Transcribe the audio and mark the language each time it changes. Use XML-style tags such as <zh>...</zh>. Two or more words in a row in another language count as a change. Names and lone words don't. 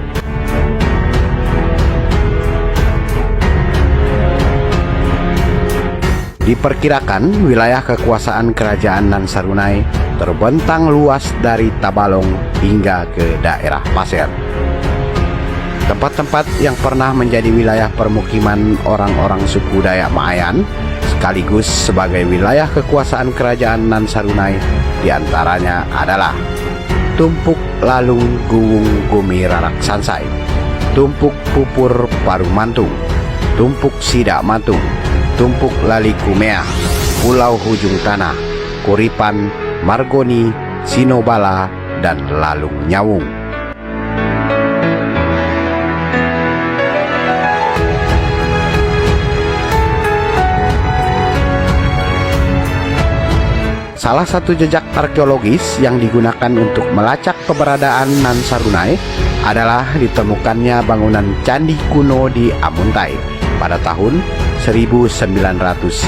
<id>Diperkirakan wilayah kekuasaan kerajaan Nan Sarunai terbentang luas dari Tabalong hingga ke daerah Pasir. Tempat-tempat yang pernah menjadi wilayah permukiman orang-orang suku Dayak Maayan sekaligus sebagai wilayah kekuasaan kerajaan Nan Sarunai diantaranya adalah Tumpuk Lalung Guwung Gumi Rarak Sansai, Tumpuk Pupur Paru Mantung, Tumpuk Sidak Mantung, Tumpuk Lali Kumea, Pulau Hujung Tanah, Kuripan, Margoni, Sinobala, dan Lalung Nyawung. Salah satu jejak arkeologis yang digunakan untuk melacak keberadaan Nan Sarunai adalah ditemukannya bangunan candi kuno di Amuntai pada tahun 1996.</id>